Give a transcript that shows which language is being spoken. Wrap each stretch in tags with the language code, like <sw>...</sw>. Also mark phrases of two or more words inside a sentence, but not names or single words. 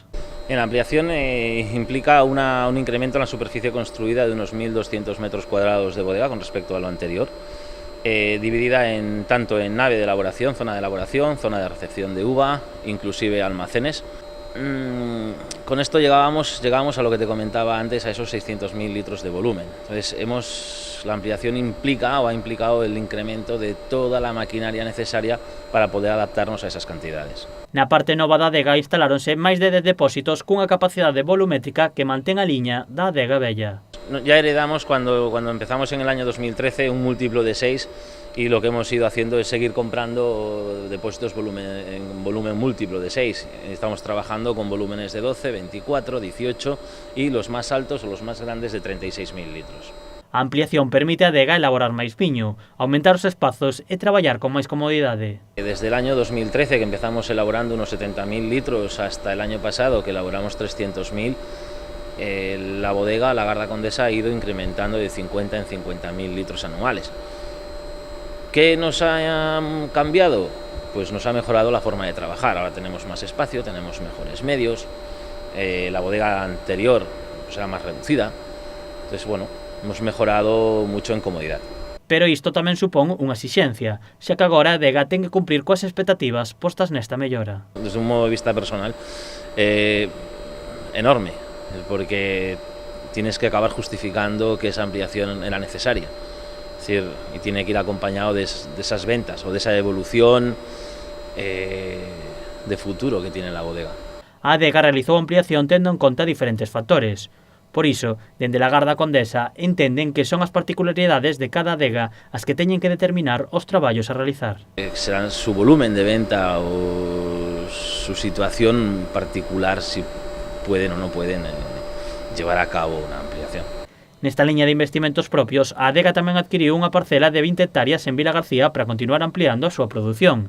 <es>La ampliación implica un incremento en la superficie construida de unos 1.200 metros cuadrados de bodega con respecto a lo anterior, dividida tanto en nave de elaboración, zona de recepción de uva, inclusive almacenes. Con esto llegábamos a lo que te comentaba antes, a esos 600.000 litros de volumen. Entonces, la ampliación ha implicado el incremento de toda la maquinaria necesaria para poder adaptarnos a esas cantidades.</es> <gl>Na parte nova da adega instaláronse máis de 10 depósitos cunha capacidade volumétrica que mantén a liña da adega vella.</gl> <es>Ya heredamos cuando empezamos en el año 2013 un múltiplo de 6, y lo que hemos ido haciendo es seguir comprando depósitos en volumen múltiplo de 6. Estamos trabajando con volúmenes de 12, 24, 18 y los más altos o los más grandes de 36.000 litros.</es> <gl>A ampliación permite a adega elaborar máis viño, aumentar os espazos e traballar con máis comodidade.</gl> <es>Desde el año 2013, que empezamos elaborando unos 70.000 litros, hasta el año pasado, que elaboramos 300.000, la bodega Lagarda Condesa ha ido incrementando de 50 en 50.000 litros anuales. ¿Qué nos ha cambiado? Pues nos ha mejorado la forma de trabajar. Ahora tenemos más espacio, tenemos mejores medios. La bodega anterior era más reducida. Entonces, bueno, hemos mejorado mucho en comodidad.</es> <gl>Pero isto tamén supón unha exixencia, xa que agora a adega ten que cumprir coas expectativas postas nesta mellora.</gl> <es>Desde un modo de vista personal, enorme, porque tienes que acabar justificando que esa ampliación era necesaria. Es decir, y tiene que ir acompañado de esas ventas o de esa evolución de futuro que tiene la bodega.</es> <gl>A adega realizou a ampliación tendo en conta diferentes factores. Por iso, dende Lagarda Condesa entenden que son as particularidades de cada adega as que teñen que determinar os traballos a realizar.</gl> <es>Serán su volumen de venta o su situación particular, si pueden o no pueden llevar a cabo una ampliación.</es> <gl>Nesta liña de investimentos propios, a Adega tamén adquiriu unha parcela de 20 hectáreas en Vila García para continuar ampliando a súa produción.</gl>